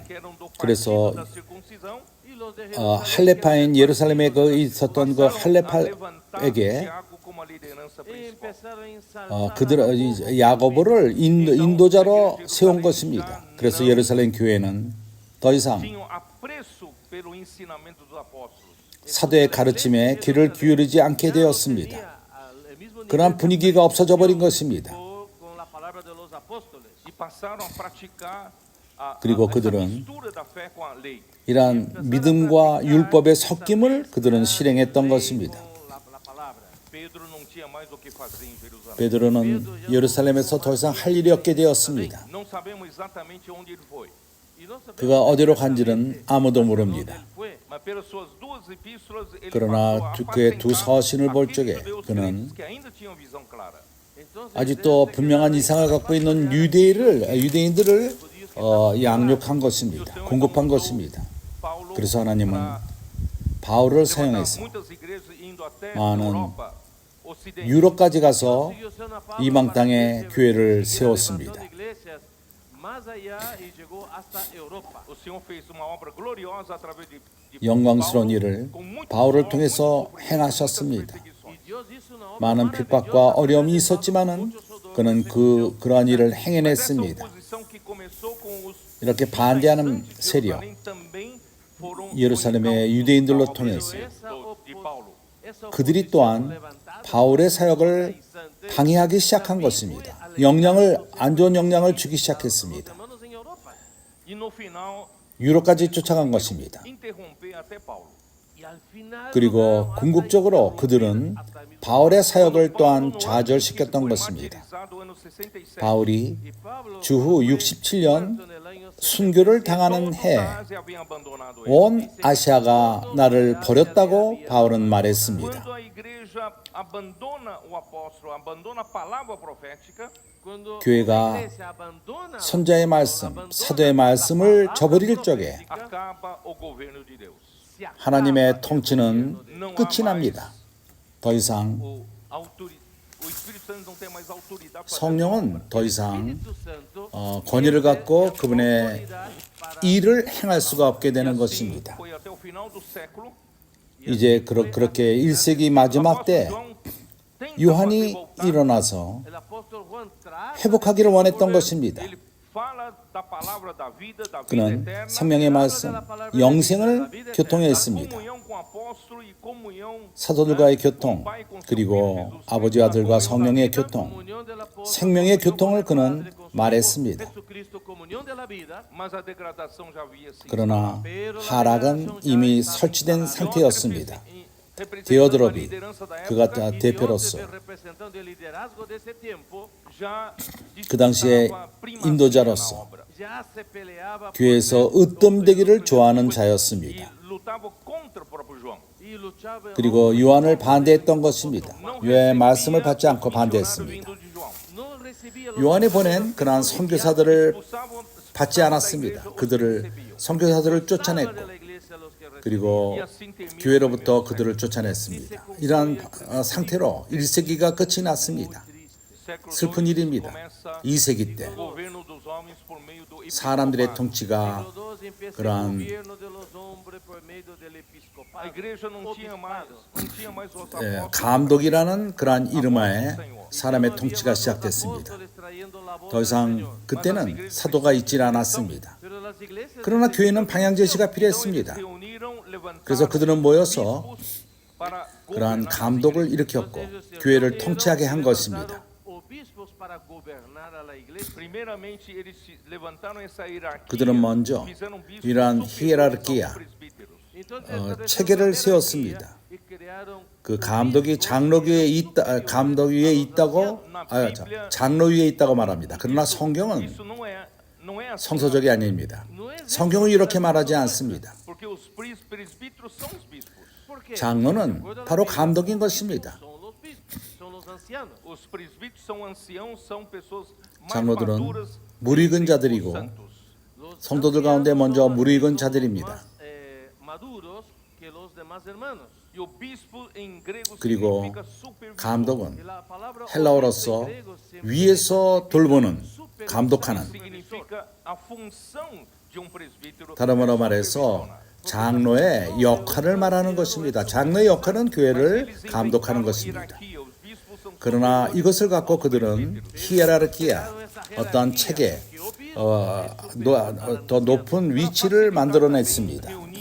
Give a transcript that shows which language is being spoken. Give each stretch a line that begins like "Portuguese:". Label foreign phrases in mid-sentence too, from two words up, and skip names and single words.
Korean: 그래서 할례파인 예루살렘에 있었던 그 할례파에게 그들 야고보를 인도자로 세운 것입니다. 그래서 예루살렘 교회는 더 이상
Portuguese: tinham apreço pelo ensinamento dos apóstolos.
Korean: 사도의 가르침에 귀를 기울이지 않게 되었습니다. 그러한 분위기가 없어져 버린 것입니다.
Portuguese: E passaram a praticar
Korean: 그리고
Portuguese: essa
Korean: 그들은
Portuguese: mistura da fé com a lei.
Korean: 이러한 믿음과 율법의 섞임을 그들은 실행했던 것입니다.
Portuguese: Pedro não tinha mais o que fazer em Jerusalém.
Korean: 베드로는 예루살렘에서 더 이상 할 일이 없게 되었습니다.
Portuguese: Não sabemos exatamente onde ele foi,
Korean: 그가 어디로 간지는 아무도 모릅니다.
Portuguese: mas pelas suas duas epístolas ele
Korean: 그러나
Portuguese: passou a
Korean: 그의 두
Portuguese: apacentar
Korean: 서신을 볼
Portuguese: aqueles
Korean: 적에
Portuguese: judeus
Korean: 그는
Portuguese: crentes que ainda tinham visão clara.
Korean: 아직도 분명한 이상을 갖고 있는 유대인들을 양육한 것입니다. 공급한 것입니다. Paulo, 그래서 하나님은 바울을 사용해서
Portuguese: muitas igrejas indo até
Korean: 많은
Portuguese: Europa Ocidente.
Korean: 유럽까지 가서 이방 땅에 교회를 세웠습니다.
Portuguese: O Senhor fez uma obra gloriosa através de
Korean: 영광스러운 일을 바울을 통해서 행하셨습니다. 많은 핍박과 어려움이 있었지만은 그는 그러한 일을 행해냈습니다. 이렇게 반대하는 세력, 예루살렘의 유대인들로 통해서 그들이 또한 바울의 사역을 방해하기 시작한 것입니다. 안 좋은 영향을 주기 시작했습니다.
Portuguese: E no final
Korean: 유럽까지 쫓아간 것입니다.
Portuguese: interromper até Paulo.
Korean: 그리고 궁극적으로 그들은 바울의 사역을 또한 좌절시켰던 것입니다. 바울이 주후 67년 순교를 당하는 해 온 아시아가 나를 버렸다고 바울은 말했습니다.
Portuguese: Quando a igreja abandona o apóstolo, abandona a palavra profética,
Korean: 교회가 선자의 말씀, 사도의 말씀을 저버릴 적에
Portuguese: acaba o governo de Deus.
Korean: 하나님의 통치는 끝이 납니다. 더 이상
Portuguese: O Espírito Santo não tem mais autoridade para
Korean: 성령은 더 이상 권위를 갖고 그분의 일을 행할 수가 없게 되는 것입니다.
Portuguese: foi até o final do século.
Korean: 이제 그렇게 1세기 마지막 때 요한이 일어나서 회복하기를 원했던 것입니다.
Portuguese: Ele fala da palavra da vida
Korean: 그는
Portuguese: eterna.
Korean: 생명의 말씀, 영생을 교통했습니다.
Portuguese: Comunhão com o apóstolo e comunhão
Korean: 사도들과의 교통, 그리고 아버지 아들과 성령의 교통, 생명의 교통을 그는 말했습니다.
Portuguese: mas a degradação já havia sido.
Korean: 그러나 하락은 이미 설치된 상태였습니다.
Portuguese: Representando a
Korean: 디오드롭이
Portuguese: liderança da
Korean: 그가
Portuguese: época,
Korean: 대표로서
Portuguese: já
Korean: 그 당시에
Portuguese: disputava primazia
Korean: 인도자로서
Portuguese: na obra.
Korean: 교회에서 으뜸되기를 좋아하는 자였습니다.
Portuguese: E lutava contra o próprio João.
Korean: 그리고 요한을 반대했던 것입니다. 요한의 말씀을 받지 않고 반대했습니다.
Portuguese: Vindo de João.
Korean: 요한이 보낸 그러한 선교사들을
Portuguese: Expulsavam
Korean: 받지 않았습니다. 선교사들을 쫓아냈고 그리고 교회로부터 그들을 쫓아냈습니다. 이러한 상태로 1세기가 끝이 났습니다.
Portuguese: século
Korean: 슬픈 II, 일입니다.
Portuguese: começa
Korean: 2세기 때
Portuguese: o governo dos homens por meio do
Korean: 사람들의
Portuguese: episcopado.
Korean: 통치가 그러한
Portuguese: A igreja não tinha mais os apóstolos.
Korean: 감독이라는 그러한 이름하에 사람의 통치가 시작됐습니다. 더 이상 그때는 사도가 있지 않았습니다. 그러나 교회는 방향 제시가 필요했습니다.
Portuguese: Reuniram, levantaram
Korean: 그래서 그들은 모여서
Portuguese: para
Korean: 그러한 감독을 일으켰고 교회를 통치하게 한 것입니다.
Portuguese: primeiramente eles levantaram essa hierarquia.
Korean: 그들은 먼저
Portuguese: fizeram bispos
Korean: 이러한
Portuguese: superiores
Korean: 히에라르키아,
Portuguese: aos presbíteros.
Korean: 체계를 세웠습니다. 그 감독이 장로 위에 있다고 장로 위에 있다고 말합니다. 그러나 성경은
Portuguese: Isso não é assim.
Korean: 성서적이 아닙니다. 성경은 이렇게 말하지 않습니다.
Portuguese: Porque os presbíteros são os bispos.
Korean: 장로는 바로 감독인 것입니다.
Portuguese: Os presbíteros são anciãos, são pessoas mais
Korean: 장로들은
Portuguese: maduras,
Korean: 무익은 자들이고
Portuguese: santos.
Korean: 성도들 가운데 먼저 무익은 자들입니다.
Portuguese: E o bispo em grego
Korean: 그리고
Portuguese: significa supervisor.
Korean: 감독은 헬라어로서 위에서 돌보는, 감독하는,
Portuguese: Significa a função de um presbítero.
Korean: 다름으로 말해서 장로의 역할을 말하는 것입니다. 장로의 역할은 교회를 감독하는 것입니다. 그러나 이것을 갖고 그들은 히에라르키아, 어떠한 체계, 더 높은 위치를 만들어냈습니다.